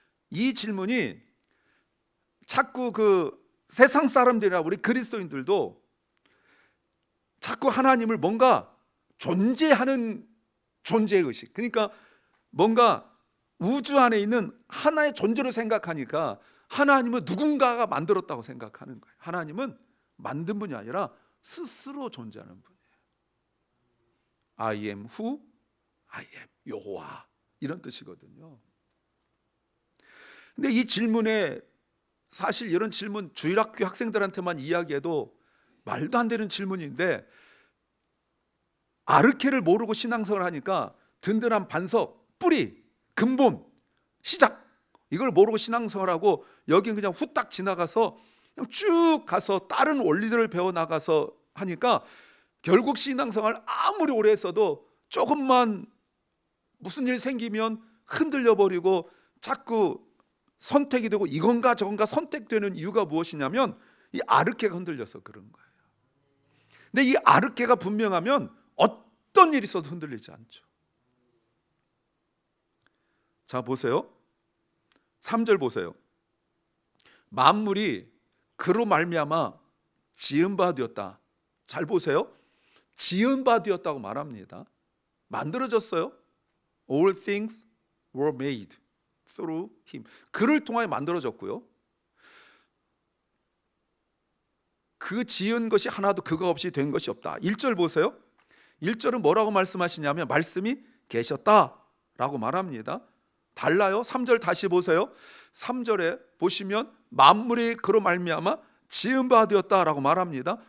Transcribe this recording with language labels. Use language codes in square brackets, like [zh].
[ko] 이 질문이 자꾸 그 세상 사람들이나 우리 그리스도인들도 자꾸 하나님을 뭔가 존재하는 존재의식, 그러니까 뭔가 우주 안에 있는 하나의 존재로 생각하니까 하나님은 누군가가 만들었다고 생각하는 거예요. 하나님은 만든 분이 아니라 스스로 존재하는 분이에요. [en] I am who I am, 여호와, [ko] 이런 뜻이거든요. 근데 이 질문에, 사실 이런 질문 주일학교 학생들한테만 이야기해도 말도 안 되는 질문인데, 아르케를 모르고 신앙생활을 하니까 든든한 반석, 뿌리, 근본, 시작, 이걸 모르고 신앙생활하고 여긴 그냥 후딱 지나가서 그냥 쭉 가서 다른 원리들을 배워나가서 하니까 결국 신앙생활 아무리 오래 했어도 조금만 무슨 일 생기면 흔들려 버리고 자꾸 선택이 되고 이건가 저건가 선택되는 이유가 무엇이냐면 이 아르케가 흔들려서 그런 거예요. 근데 이 아르케가 분명하면 어떤 일이 있어도 흔들리지 않죠. 자, 보세요. 3절 보세요. 만물이 그로 말미암아 지은 바 되었다. 잘 보세요. 지은 바 되었다고 말합니다. 만들어졌어요. [en] All things were made through him. [ko] 그를 통하여 만들어졌고요. 그 지은 것이 하나도 그가 없이 된 것이 없다. 1절 보세요. 1절은 뭐라고 말씀하시냐면 말씀이 계셨다라고 말합니다. 달라요. 3절 다시 보세요. 3절에 보시면 만물이 그로 말미암아 지은 바 되었다라고 말합니다.